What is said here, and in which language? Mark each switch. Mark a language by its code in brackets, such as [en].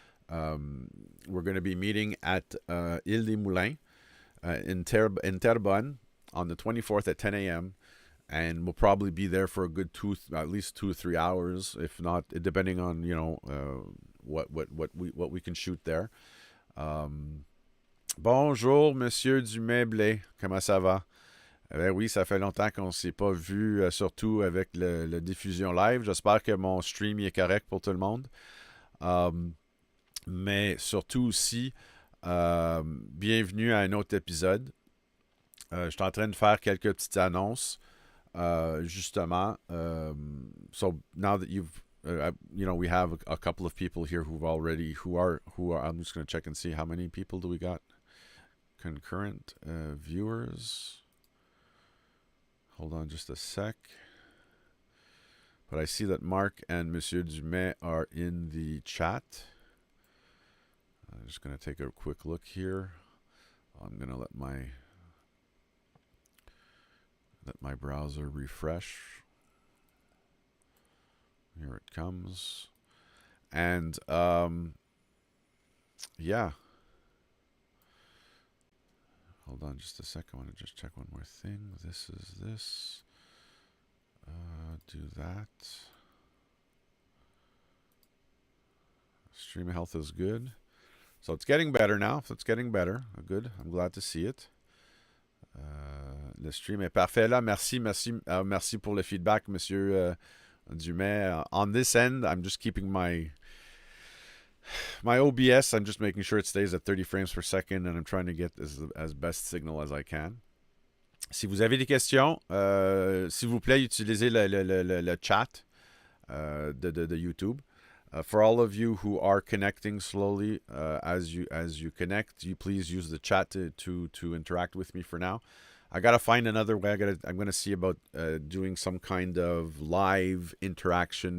[en] We're going to be meeting at Île des Moulins in Terrebonne on the 24th at 10 a.m. And we'll probably be there for a good at least 2 or 3 hours, if not, depending on what we can shoot there. [fr] Bonjour, Monsieur Dumais-Blais, comment ça va? Ben oui, ça fait longtemps qu'on ne s'est pas vu, surtout avec le diffusion live. J'espère que mon stream est correct pour tout le monde. Mais surtout aussi, bienvenue à un autre épisode. Je suis en train de faire quelques petites annonces, justement. [en] So now that we have a couple of people here who are. I'm just going to check and see how many people do we got concurrent viewers. Hold on just a sec. But I see that Marc and Monsieur Dumais are in the chat. I'm just going to take a quick look here. I'm going to let my browser refresh. Here it comes. And yeah. Hold on just a second. I want to just check one more thing. This is this. Do that. Stream health is good. So it's getting better now. So it's getting better. Good. I'm glad to see it. [fr] Le stream est parfait là. Merci pour le feedback, Monsieur Dumais. [en] On this end, I'm just keeping my OBS. I'm just making sure it stays at 30 frames per second, and I'm trying to get as best signal as I can. [fr] Si vous avez des questions, s'il vous plaît, utilisez le chat de YouTube. [en] For all of you who are connecting slowly, as you connect, you please use the chat to interact with me for now. I gotta find another way. I'm gonna see about doing some kind of live interaction.